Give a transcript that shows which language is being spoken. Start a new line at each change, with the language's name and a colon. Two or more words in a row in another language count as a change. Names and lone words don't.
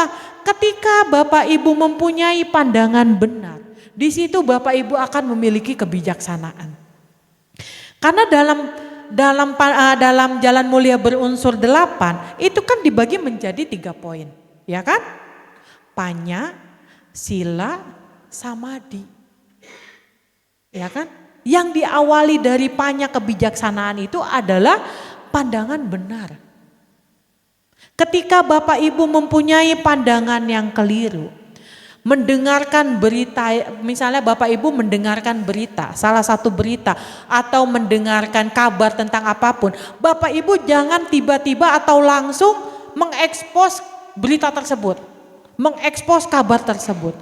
Indonesian: Ketika Bapak Ibu mempunyai pandangan benar, di situ Bapak Ibu akan memiliki kebijaksanaan. Karena dalam dalam jalan mulia berunsur 8 itu kan dibagi menjadi 3 poin, ya kan?
Pali: Panya, sila, samadhi.
Indonesian: Ya kan? Yang diawali dari panya kebijaksanaan itu adalah pandangan benar. Ketika Bapak Ibu mempunyai pandangan yang keliru, mendengarkan berita, misalnya Bapak Ibu mendengarkan berita, salah satu berita atau mendengarkan kabar tentang apapun, Bapak Ibu jangan tiba-tiba atau langsung mengekspos berita tersebut, mengekspos kabar tersebut.